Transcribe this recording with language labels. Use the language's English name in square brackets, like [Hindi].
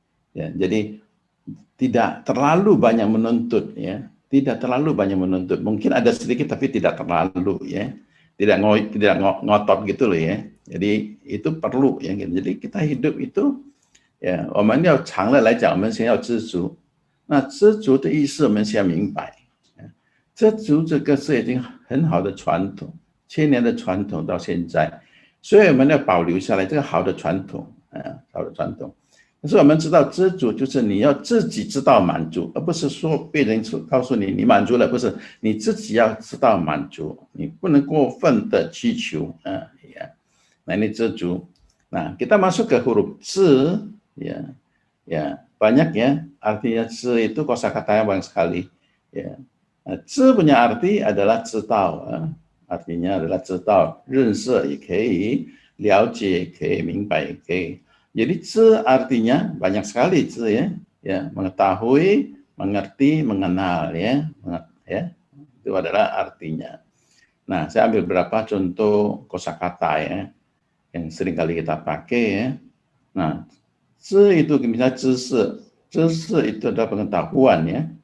[Indonesian] Ya, jadi tidak terlalu banyak menuntut, ya. Tidak terlalu banyak menuntut. Mungkin ada sedikit tapi tidak terlalu, ya. Tidak ngotot gitu loh, ya. Jadi itu perlu, ya. Jadi kita hidup itu, ya, [Chinese] 我们要长了来讲，我们先要知足。那知足的意思，我们先明白。知足这个是已经很好的传统，千年的传统到现在，所以我们要保留下来这个好的传统，好的传统。可是我们知道知足就是你要自己知道满足，而不是说别人告诉你你满足了，不是，你自己要知道满足，你不能过分的需求ya. [Indonesian] Nah ini知足. Nah kita masuk ke huruf z ya banyak ya artinya z itu kosakatanya banyak sekali ya. z punya arti adalah 知道 artinya adalah 知道， [Chinese] 认识也可以，了解也可以，明白也可以。 [Indonesian] Jadi 知 artinya banyak sekali 知 ya, mengetahui, mengerti, mengenal ya, itu adalah artinya. Nah, saya ambil beberapa contoh kosakata ya, yang sering kali kita pakai ya. Nah, 知 itu misalnya 知识，知识 itu adalah pengetahuan ya.